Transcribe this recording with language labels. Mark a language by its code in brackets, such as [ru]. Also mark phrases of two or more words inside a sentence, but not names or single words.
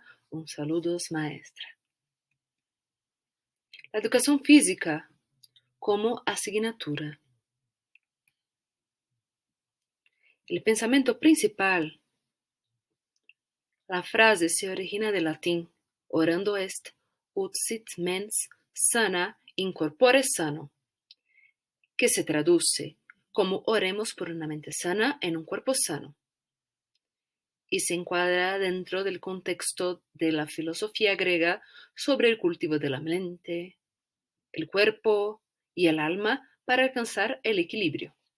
[es] Un saludo, maestra. La educación física como asignatura. El pensamiento principal. La frase se origina del latín [la] orando est, ut sit mens sana in corpore sano, [es] que se traduce como oremos por una mente sana en un cuerpo sano, y se encuadra dentro del contexto de la filosofía griega sobre el cultivo de la mente, el cuerpo y el alma para alcanzar el equilibrio.